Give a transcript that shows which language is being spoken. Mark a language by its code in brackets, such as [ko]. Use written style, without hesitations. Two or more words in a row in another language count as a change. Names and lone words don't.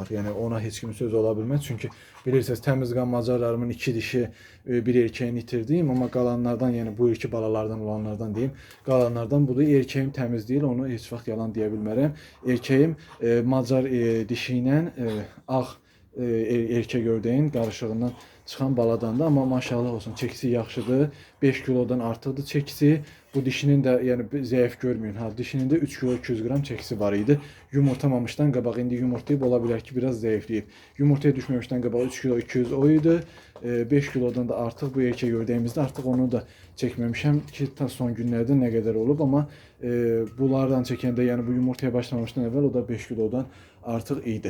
[az] Yəni ona heç kimin sözü ola bilməz. Çünki bilirsiniz təmizqan macarlarımın 2 dişi, bir erkeğini itirdim, amma qalanlardan, yəni bu ilki balalardan olanlardan deyim, qalanlardan budur. Erkeğim təmiz deyil, onu heç vaxt yalan deyə bilmərəm. Erkeğim macar dişi ilə ağ erkek ördəyin qarışığından çıxan baladandır, amma maşallah olsun çəkisi yaxşıdır. 5 kilodan artıqdır çəkisi. [tr] Bu dişinin de yani zayıf görmeyin. Ha, dişinin de 3 kilo 200 gram çekisi var idi. [az] Yumurtamamıştan qabaq indi yumurtayıb ola bilər ki biraz zayıflayıb. Yumurtaya düşməmişdən qabaq 3 kilo 200 o idi. 5 kilodan da artıq bu erkek ördəyimizdə artıq onu da çəkməmişəm ki ta son günlərdə nə qədər olub, amma bunlardan çəkəndə yəni bu yumurtaya başlamamışdan əvvəl o da 5 kilodan artıq idi.